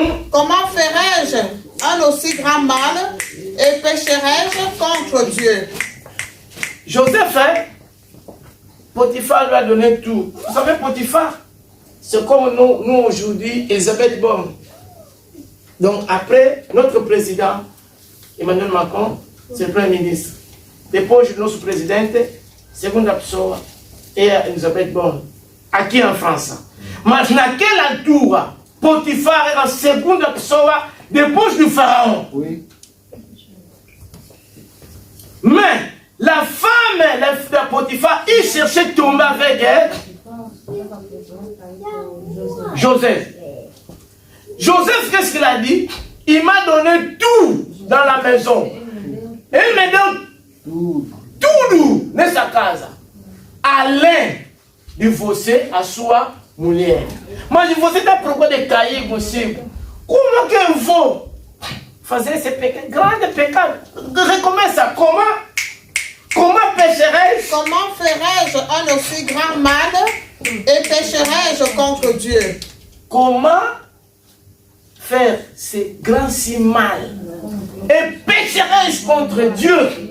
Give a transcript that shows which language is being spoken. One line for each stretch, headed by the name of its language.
French: Comment ferais-je un aussi grand mal et pécherais-je contre Dieu? Joseph, hein? Potiphar lui a donné tout. Vous savez, Potiphar, c'est comme nous aujourd'hui, Elisabeth Borne. Donc après, notre président, Emmanuel Macron, c'est le Premier ministre.
Portuguese: Depois,
French: notre présidente,
Portuguese: segunda pessoa, é Elisabeth Borne, aqui na França. Mas naquela altura, Potifar era a segunda pessoa depois do faraó.
French: Oui. Mais la femme de Potifar, il cherchait de tomber avec elle. Joseph. Joseph, qu'est-ce qu'il a dit? Il m'a donné tout dans la maison. Et il me donne
Portuguese: tudo nessa casa, além de você, a sua mulher. Mas você está procurando de cair consigo. Como que eu vou fazer esse pecado? Grande pecado. Recomeça.
French: Comment pécherais-je? Comment ferais-je un aussi grand mal et pécherais-je contre Dieu? Comment faire ce grand si mal et pécherais-je contre Dieu?